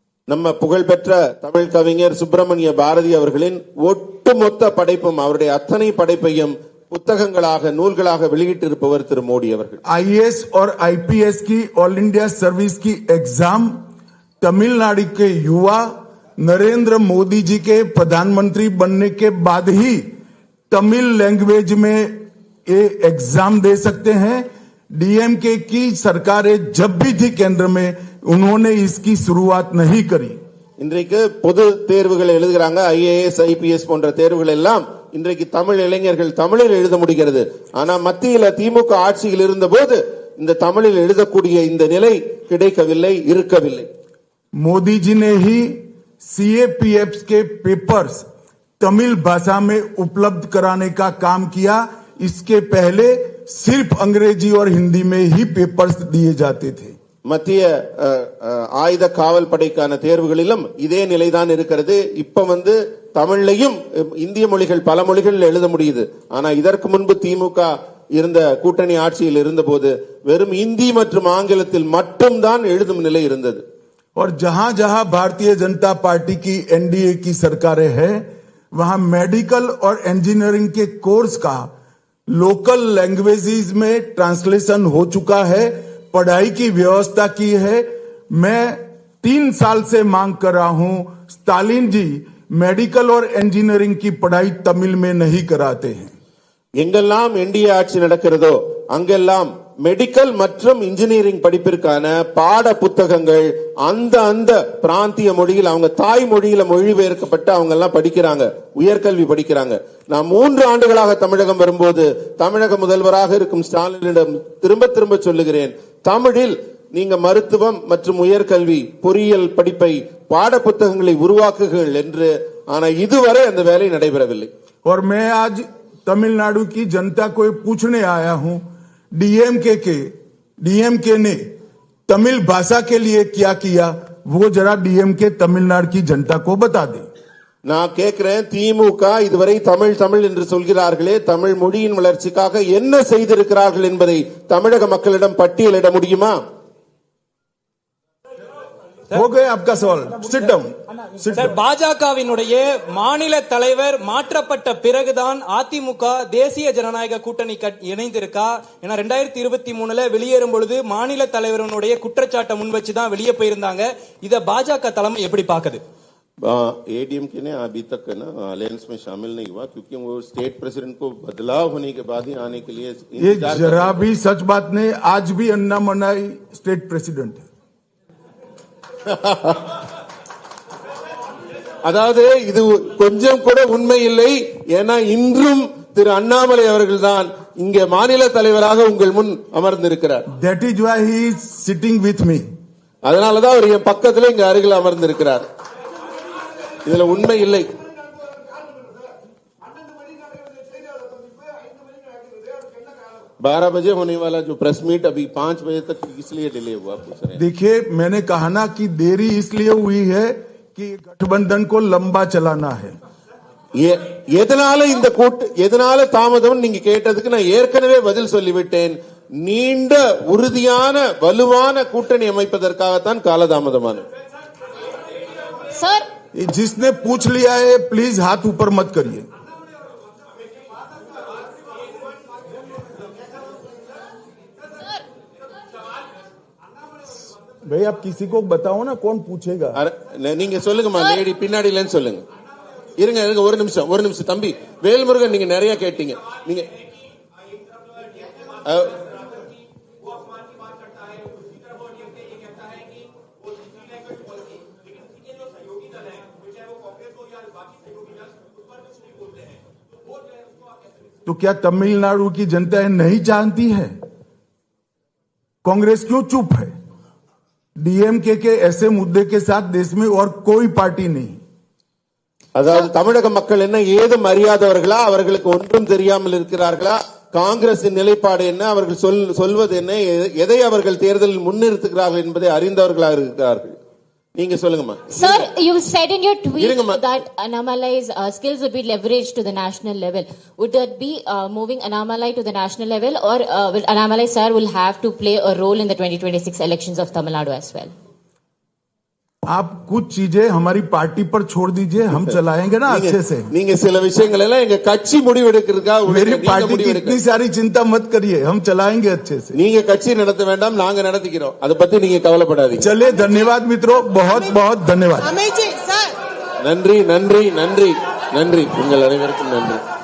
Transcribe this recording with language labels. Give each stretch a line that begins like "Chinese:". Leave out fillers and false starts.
Tamil: நம்ம புகழ்பெற்ற தமிழ் கவிஞர் சுப்பிரமணிய பாரதி அவர்களின் ஒட்டுமொத்த படைப்பும் அவருடைய அத்தனை படைப்பையும் புத்தகங்களாக நூல்களாக வெளியிட்டிருப்பவர் திரு மோடி அவர்கள்.
Hindi: आईएएस और आईपीएस की ऑल इंडिया सर्विस की एग्जाम तमिलनाडु के युवा नरेंद्र मोदी जी के प्रधानमंत्री बनने के बाद ही तमिल लैंग्वेज में ये एग्जाम दे सकते हैं। डीएमके की सरकारें जब भी थी केंद्र में उन्होंने इसकी शुरुआत नहीं करी।
Tamil: இன்றைக்கு பொது தேர்வுகள் எழுதுகிறாங்க, ஐஏஎஸ் ஐபிஎஸ் போன்ற தேர்வுகள் எல்லாம் இன்றைக்கு தமிழ் இளைஞர்கள் தமிழில் எழுத முடிகிறது. ஆனா மத்தியில திமுக ஆட்சியில் இருந்த போது இந்த தமிழில் எழுதக்கூடிய இந்த நிலை கிடைக்கவில்லை, இருக்கவில்லை. मोदी जी ने ही सीएपीएफ के पेपर्स तमिल भाषा में उपलब्ध कराने का काम किया। इसके पहले सिर्फ अंग्रेजी और हिंदी में ही पेपर्स दिए जाते थे। மத்திய ஆயுத காவல் படைக்கான தேர்வுகளிலும் இதே நிலைதான் இருக்கிறது. இப்ப தமிழ்லையும் இந்திய மொழிகள் பல மொழிகளில் எழுத முடியுது. ஆனா இதற்கு முன்பு திமுக இருந்த கூட்டணி ஆட்சியில் இருந்தபோது வெறும் இந்தி மற்றும் ஆங்கிலத்தில் மட்டும்தான் எழுதும் நிலை இருந்தது.
Hindi: और जहां जहां भारतीय जनता पार्टी की एनडीए की सरकारें हैं वहां मेडिकल और इंजीनियरिंग के कोर्स का लोकल लैंग्वेजेस में ट्रांसलेशन हो चुका है, पढ़ाई की व्यवस्था की है। मैं 3 साल से मांग कर रहा हूं, स्टालिन जी मेडिकल और इंजीनियरिंग की पढ़ाई तमिल में नहीं कराते हैं।
Tamil: எங்கெல்லாம் என்டிஏ ஆட்சி நடக்கிறதோ அங்கெல்லாம் மெடிக்கல் மற்றும் இன்ஜினியரிங் படிப்பிற்கான பாட புத்தகங்கள் அந்த பிராந்திய மொழியில் அவங்க தாய் மொழியில மொழிபெயர்க்கப்பட்டு அவங்க எல்லாம் படிக்கிறாங்க, உயர்கல்வி படிக்கிறாங்க. நான் 3 ஆண்டுகளாக தமிழகம் வரும்போது தமிழக முதல்வராக இருக்கும் ஸ்டாலினிடம் திரும்ப திரும்ப சொல்லுகிறேன், தமிழில் நீங்க மருத்துவம் மற்றும் உயர்கல்வி பொறியியல் படிப்பை பாட புத்தகங்களை உருவாக்குகள் என்று. ஆனா இதுவரை அந்த வேலை நடைபெறவில்லை.
Hindi: और मैं आज तमिलनाडु की जनता को पूछने आया हूं, डीएमके ने तमिल भाषा के लिए क्या किया वो जरा डीएमके तमिलनाडु की जनता को बता दे।
Tamil: நான் கேட்கிறேன், திமுக இதுவரை தமிழ் தமிழ் என்று சொல்கிறார்களே, தமிழ் மொழியின் வளர்ச்சிக்காக என்ன செய்திருக்கிறார்கள் என்பதை தமிழக மக்களிடம் பட்டியலிட முடியுமா?
Hindi: हो गए आपका सवाल,
English: Sit down.
Tamil: பாஜகவினுடைய மாநில தலைவர் மாற்றப்பட்ட பிறகுதான் அதிமுக தேசிய ஜனநாயக கூட்டணி இணைந்திருக்கா? ஏன்னா 2023 வெளியேறும் பொழுது மாநில தலைவருடைய குற்றச்சாட்டை முன் வச்சுதான் வெளியே போயிருந்தாங்க. இத பாஜக தலைமை எப்படி பாக்குது?
Hindi: एडीएमके ने अभी तक ना अलायंस में शामिल नहीं हुआ क्योंकि वो स्टेट प्रेसिडेंट को बदलाव होने के बाद ही आने के लिए ये जरा भी सच बात नहीं। आज भी अन्नामलाई स्टेट प्रेसिडेंट है।
Tamil: அதாவது இது கொஞ்சம் கூட உண்மை இல்லை. ஏன்னா இன்றும் திரு அண்ணாமலை அவர்கள் தான் இங்கே மாநில தலைவராக உங்கள் முன் அமர்ந்திருக்கிறார்.
English: That is why he is sitting with me.
Tamil: அதனாலதான் அவர் என் பக்கத்துல இங்க அருகில் அமர்ந்திருக்கிறார். இதுல உண்மை இல்லை.
Hindi: बारह बजे होने वाला जो प्रेस मीट अभी 5 बजे तक इसलिए डिले हुआ। देखिए मैंने कहा ना कि देरी इसलिए हुई है कि गठबंधन को लंबा चलाना है।
Tamil: எதனால தாமதம் நீங்க கேட்டதுக்கு நான் ஏற்கனவே பதில் சொல்லிவிட்டேன். நீண்ட உறுதியான வலுவான கூட்டணி அமைப்பதற்காகத்தான் காலதாமதமானது.
English: sir
Hindi: जिसने पूछ लिया है प्लीज हाथ ऊपर मत करिए। भाई आप किसी को बताओ ना कौन पूछेगा।
Tamil: நீங்க சொல்லுங்கம்மா, லேடி பின்னாடிலன்னு சொல்லுங்க. இருங்க ஒரு நிமிஷம் தம்பி வேல்முருகன், நீங்க நிறைய கேட்டீங்க. நீங்க
Hindi: तो क्या तमिलनाडु की जनता नहीं जानती है? कांग्रेस क्यों चुप है? डीएमके के ऐसे मुद्दे के साथ देश में और कोई पार्टी नहीं।
Tamil: அதாவது தமிழக மக்கள் என்ன ஏதும் அறியாதவர்களா? அவர்களுக்கு ஒன்றும் தெரியாமல் இருக்கிறார்களா? காங்கிரசின் நிலைப்பாடு என்ன, அவர்கள் சொல்வது என்ன, எதை அவர்கள் தேர்தலில் முன்னிறுத்துகிறார்கள் என்பதை அறிந்தவர்களாக இருக்கிறார்கள். நீங்க சொல்லுங்கம்மா.
English: Sir, you said in your tweet that Annamalai's skills would be leveraged to the national level. Would that be moving Annamalai to the national level, or will Annamalai sir will have to play a role in the 2026 elections of Tamil Nadu as well?
Hindi: आप कुछ चीजें हमारी party पर छोड़ दीजिए, हम चलाएंगे ना अच्छे से।
Tamil: நீங்க சில விஷயங்கள் எல்லாம் எங்க கட்சி முடிவெடுக்கிறதுக்காக
Hindi: मेरी पार्टी की इतनी सारी चिंता मत करिए, हम चलाएंगे अच्छे से।
Tamil: நீங்க கட்சி நடத்த வேண்டாம், நாங்க நடத்திக்கிறோம், அதை பத்தி நீங்க கவலைப்படாதீங்க।
Hindi: चलिए, धन्यवाद मित्रों, बहुत बहुत धन्यवाद।
Tamil: நன்றி நன்றி நன்றி நன்றி, உங்கள் அனைவருக்கும் நன்றி।